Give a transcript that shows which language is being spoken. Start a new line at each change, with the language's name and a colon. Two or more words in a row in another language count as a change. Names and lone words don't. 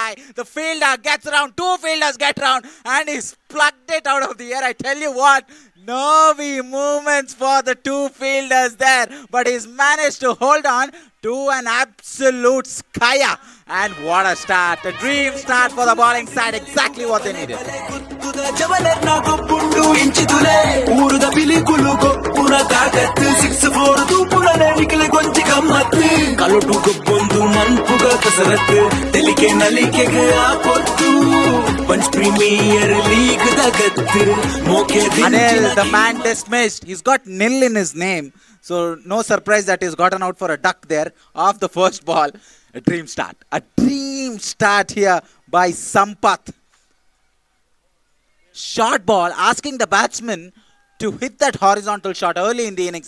English: The fielder gets around, two fielders get around, and he's plugged it out of the air. I tell you what, nervy movements for the two fielders there. But he's managed to hold on to an absolute skyer. And what a start, a dream start for the bowling side, exactly what they needed.
Tulu: ಜವಲರ್ನ ಗೊಬ್ಬುಂಡು ಇಂಚಿದುಲೆ ಊರುದ ಬಿಲಿಕುಲು ಗೊಬ್ಬುನ ತಾಕತ್ತು 6-4 ತೂಪುಣನೆ ನಿಖಿಲ ಗೊಂಚಿ ಗಮ್ಮತ್ತು ಕಲುಟು ಗೊಬ್ಬೊಂದು ಮನ್ಪುಗ ಕಸರತ್ತು ತೆಲಿಕೆ ನಲಿಕೆಗೆ ಆಪೊತ್ತು ಪಂಚ್ ಪ್ರೀಮಿಯರ್ ಲೀಗ್ ದಗತ್ತು ಮೋಕೆ
English: Anil, the man dismissed. He's got nil in his name. So no surprise that he's gotten out for a duck there off the first ball. A dream start. A dream start here by Sampath. Short ball, asking the batsman to hit that horizontal shot early in the innings.